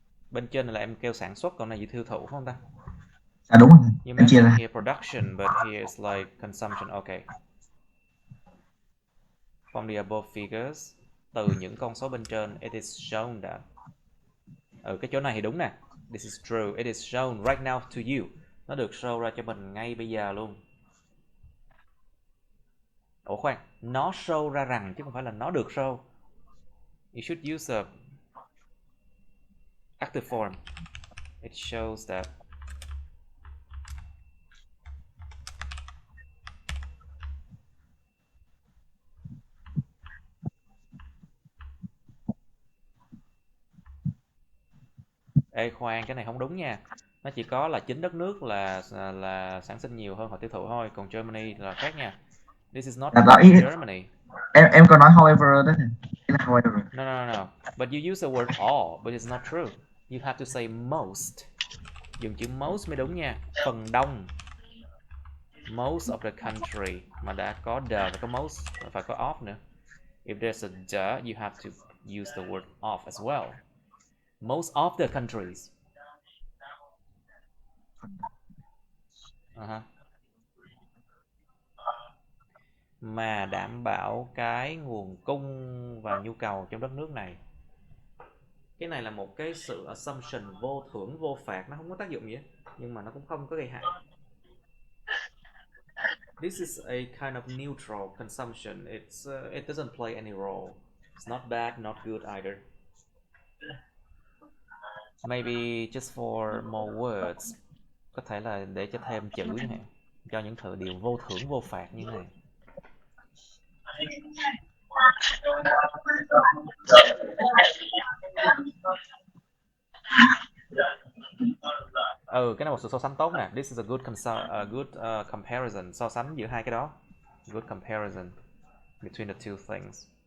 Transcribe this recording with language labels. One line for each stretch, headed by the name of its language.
Vietnamese: Bên trên này là em kêu sản xuất, còn này dự tiêu thụ không ta? Đúng rồi.
English: You mentioned here production, but here is like consumption. Okay. From the above figures,
Vietnamese: từ những con số bên trên,
English: it is shown that.
Vietnamese: Cái chỗ này thì đúng nè.
English: This is true. It is shown right now to you.
Vietnamese: Nó được show ra cho mình ngay bây giờ luôn. Ủa khoan, nó show ra rằng chứ không phải là nó được show.
English: You should use a active form. It shows that.
Vietnamese: Ê khoan, cái này không đúng nha. Nó chỉ có là chính đất nước là sản sinh nhiều hơn hoặc tiêu thụ thôi, còn Germany là khác nha.
English: This is not Germany.
Vietnamese: Em có nói however đó nè. However.
English: No. But you use the word all, but it's not true. You have to say most.
Vietnamese: Dùng chữ most mới đúng nha. Phần đông. Most of the country. Mà đã có the và có most, phải có of nữa.
English: If there's a the, you have to use the word of as well. Most of the countries.
Vietnamese: mà đảm bảo cái nguồn cung và nhu cầu trong đất nước này. Cái này là một cái sự assumption vô thưởng vô phạt, nó không có tác dụng gì hết, nhưng mà nó cũng không có gây hại.
English: This is a kind of neutral consumption. It doesn't play any role. It's not bad, not good either. Maybe just for more words.
Vietnamese: Có thể là để cho thêm chữ chẳng hạn, cho những điều vô thưởng vô phạt như thế này. Cái này một sự so sánh tốt nè.
English: This is a good comparison.
Vietnamese: So sánh giữa hai cái đó.
English: Good comparison between the two things.